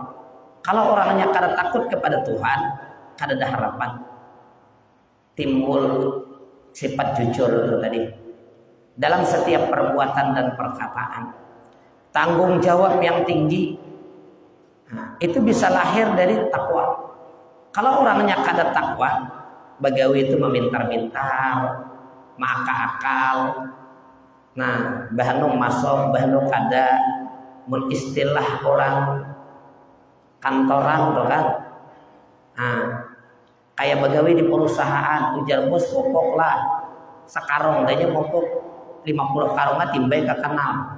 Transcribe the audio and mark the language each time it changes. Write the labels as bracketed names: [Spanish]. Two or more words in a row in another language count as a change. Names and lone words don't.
[Indonesian] Kalau orangnya kada takut kepada Tuhan, kada ada harapan. Timbul sifat jujur itu tadi dalam setiap perbuatan dan perkataan, tanggung jawab yang tinggi. Nah, itu bisa lahir dari takwa. Kalau orangnya kada takwa, bagawi itu memintar-mintar, maka-akal. [Banjar] Nah, bahanu masuk, bahanu kada, mun istilah orang kantoran tuh kan. Nah, kayak bagawi di perusahaan, ujar bos pokok lah sekarang danya pokok 50 karungan timbai ke kanal.